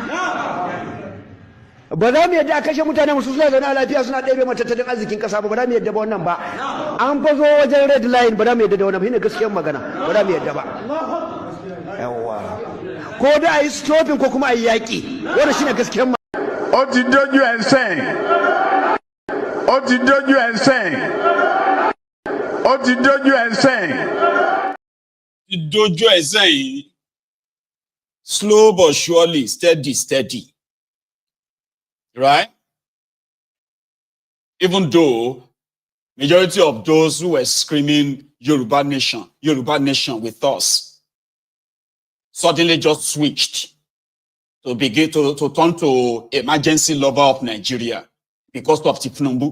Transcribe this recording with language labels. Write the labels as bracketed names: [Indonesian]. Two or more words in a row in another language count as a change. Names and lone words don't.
[Hausa] Ba za mu yadda a kashe mutane musu suna zaune a lafiya suna ɗebe matattalin arzikin ƙasa ba za mu yadda ba wannan ba. An fa zo wajen [English] red line, [Hausa] ba za mu yadda da wannan ba. Shine gaskiyar magana, ba za mu yadda ba. Yawwa. Ko da a yi stopping ko kuma a yi yaƙi, wannan shine gaskiyar magana. [Yoruba] Ó ti dójú ẹ̀ sẹ́yìn. Ó ti dójú ẹ̀ sẹ́yìn. Ó ti dójú ẹ̀ sẹ́yìn. Dojo ẹ̀ sẹ́yìn. [English] Slow but surely, steady. Right? Even though majority of those who were screaming Yoruba nation with us suddenly just switched to begin to turn to emergency lover of Nigeria because of thiefnubu.